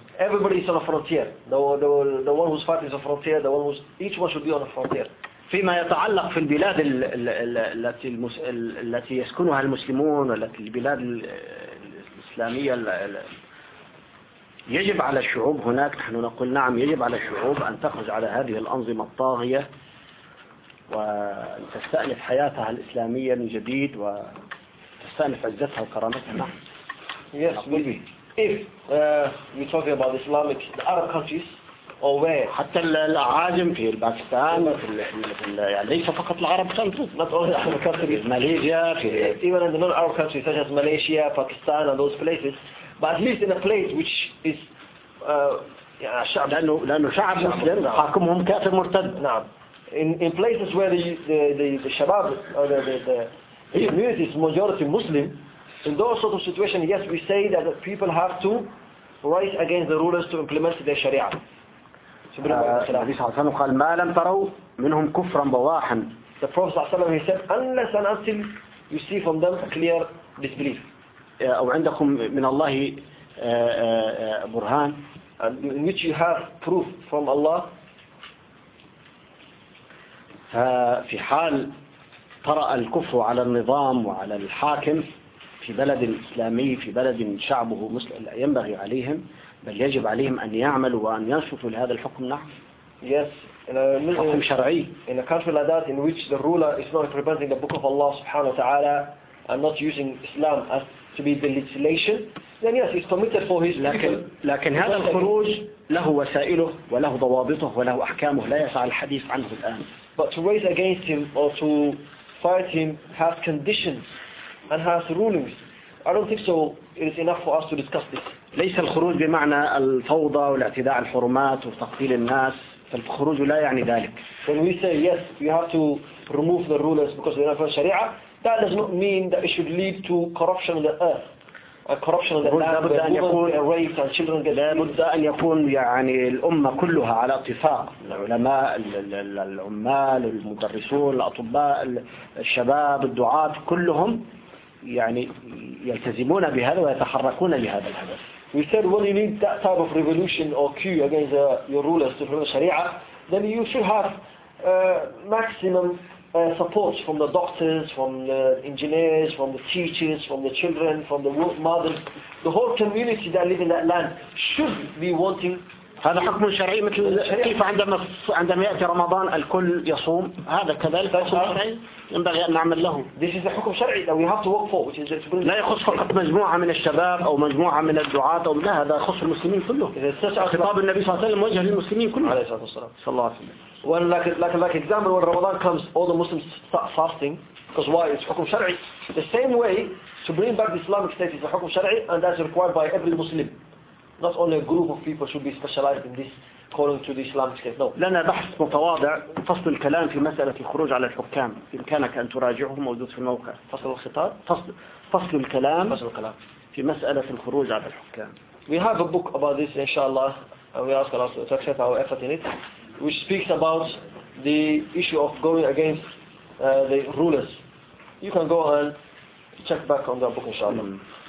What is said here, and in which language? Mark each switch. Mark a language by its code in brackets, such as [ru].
[en] Everybody is on a frontier. The one who's fighting is a frontier. The one who's each one should be on a frontier. [ar] فيما يتعلق في البلاد التي التي يسكنها المسلمون والتي البلاد الإسلامية يجب على الشعوب هناك نحن نقول نعم يجب على الشعوب أن تخرج على هذه الأنظمة الطاغية وتستأنف حياتها الإسلامية من جديد وتستأنف عزتها وكرامتها. [en] Yes, maybe. If you're talking about Islamic, the Arab countries, or where? [ar] حتى العاجم في باكستان في يعني ليس فقط العرب countries. [en] Not only Arab countries. Malaysia. Even in the non-Arab countries such as Malaysia, Pakistan, and those places, but at least in a place which is [ar] الشعب لأنه شعب مسلم حاكمهم كافر مرتد. نعم. [en] In places where the شباب or the community is majority Muslim, in those sort of situations, yes, we say that the people have to rise against the rulers to implement their Sharia. [ar] النبي صلى الله عليه وسلم قال ما لم تروا منهم كفرا بواحا. [en] The Prophet [ar] صلى الله عليه وسلم [en] said unless and until you see from them a clear disbelief. [ar] أو عندكم من الله برهان. [en] In which you have proof from Allah. [ar] ففي حال طرأ الكفر على النظام وعلى الحاكم في بلد إسلامي في بلد شعبه مسلم ينبغي عليهم بل يجب عليهم أن يعملوا وأن ينصتوا لهذا الحكم نعم. [en] Yes. [ar] حكم شرعي. [en] In a country like that in which the ruler is not representing the book of Allah [ar] سبحانه وتعالى [en] and not using Islam as to be the legislation, then yes, he's committed for his. [ar] لكن هذا الخروج له وسائله وله ضوابطه وله أحكامه لا يسع الحديث عنه الآن. [en] But to raise against him or to fight him has conditions and has rulings. I don't think so. It is enough for us to discuss this. [ar] ليس الخروج بمعنى الفوضى والاعتداء على الحرمات وتقتيل الناس. فالخروج لا يعني ذلك. [en] When we say yes, we have to remove the rulers because they are not following Sharia, that does not mean that it should lead to corruption of the earth. Corruption of the land. [ar] لابد أن يكون [en] raped and children get. [ar] لابد أن يكون يعني الأمة كلها على اتفاق. العلماء، العمال، المدرسون، الأطباء، الشباب، الدعاة كلهم يعني يلتزمون بهذا ويتحركون لهذا الهدف. [en] We said when you need that type of revolution or queue against your rulers to promote Sharia, then you should have maximum support from the doctors, from the engineers, from the teachers, from the children, from the mothers. The whole community that live in that land should be wanting. [ar] هذا حكم شرعي مثل كيف عندما يأتي رمضان الكل يصوم هذا كذلك حكم شرعي ينبغي أن نعمل له. [en] This is a حكم شرعي that we have to work for, which is [ar] لا يخص فقط مجموعة من الشباب أو مجموعة من الدعاة أو لا هذا يخص المسلمين كله. خطاب النبي صلى الله عليه وسلم وجه للمسلمين كله. عليه الصلاة والسلام. صلى الله عليه وسلم. [en] When like example when Ramadan comes, all the Muslims start fasting because why? It's حكم شرعي. The same way to bring back the Islamic state is a حكم شرعي and that's required by every Muslim. Not only a group of people should be specialized in this calling to the Islamic state. No. [ar] لنا بحث متواضع فصل الكلام في مسألة الخروج على الحكام. بإمكانك أن تراجعه موجود في الموقع. فصل الخطاب. فصل الكلام. فصل الكلام. في مسألة الخروج على الحكام. [en] We have a book about this, inshallah, and we ask Allah to accept our effort in it, which speaks about the issue of going against the rulers. You can go and check back on that book, inshallah.